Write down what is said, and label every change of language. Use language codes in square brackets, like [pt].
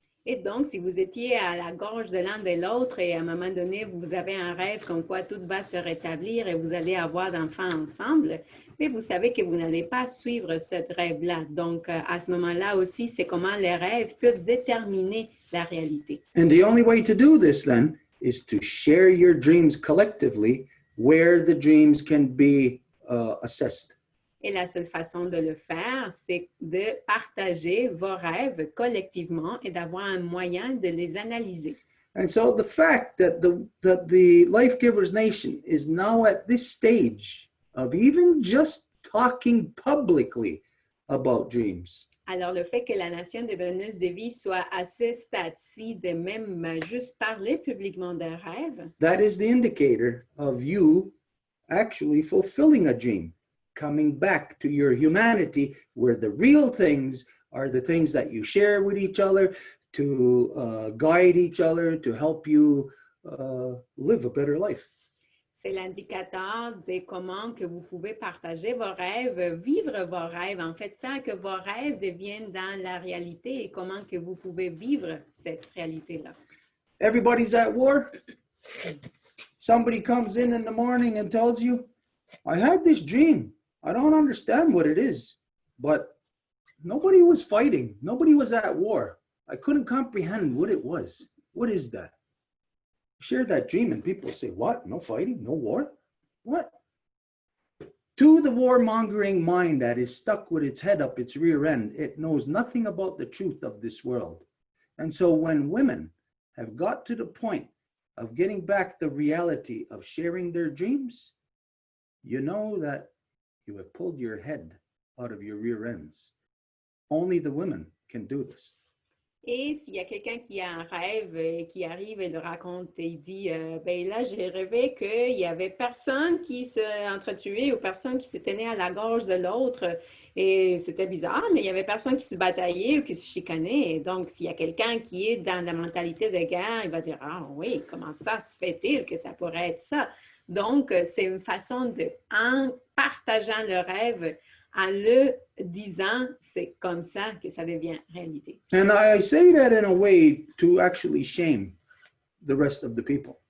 [fr] Et donc, si vous étiez à la gorge de l'un de l'autre et à un moment donné, vous avez un rêve comme quoi tout va se rétablir et vous allez avoir d'enfants ensemble, mais vous savez que vous n'allez pas suivre ce rêve-là. Donc, à ce moment-là aussi, c'est comment les rêves peuvent déterminer la réalité. [en] And the only way to do this then is to share your dreams collectively where the dreams can be assessed. [fr] Et la seule façon de le faire, c'est de partager vos rêves collectivement et d'avoir un moyen de les analyser. [en] And so the fact that the Life Givers Nation is now at this stage of even just talking publicly about dreams. [fr] Alors, le fait que la nation des donneuses de vie soit à ce stade-ci de même juste parler publiquement des rêves, [en] That is the indicator of you actually fulfilling a dream, coming back to your humanity, where the real things are the things that you share with each other to guide each other, to help you live a better life. [fr] c'est l'indicateur de comment que vous pouvez partager vos rêves, vivre vos rêves, en fait, faire que vos rêves deviennent dans la réalité et comment que vous pouvez vivre cette réalité-là. [en] Everybody's at war. Somebody comes in the morning and tells you, I had this dream. I don't understand what it is, but nobody was fighting. Nobody was at war. I couldn't comprehend what it was. What is that? Share that dream and people say, what? No fighting? No war? What? To the warmongering mind that is stuck with its head up its rear end, it knows nothing about the truth of this world. And so when women have got to the point of getting back the reality of sharing their dreams, you know that you have pulled your head out of your rear ends. Only the women can do this. [fr] Et s'il y a quelqu'un qui a un rêve et qui arrive et le raconte et il dit ben là, j'ai rêvé qu'il n'y avait personne qui s'entretuait ou personne qui se tenait à la gorge de l'autre. Et c'était bizarre, mais il n'y avait personne qui se bataillait ou qui se chicanait. Et donc, s'il y a quelqu'un qui est dans la mentalité de guerre, il va dire ah oui, comment ça se fait-il que ça pourrait être ça? Donc, c'est une façon de, en partageant le rêve, en le disant, c'est comme ça que ça devient réalité. [en] And I say that in a way to actually shame the rest of the people.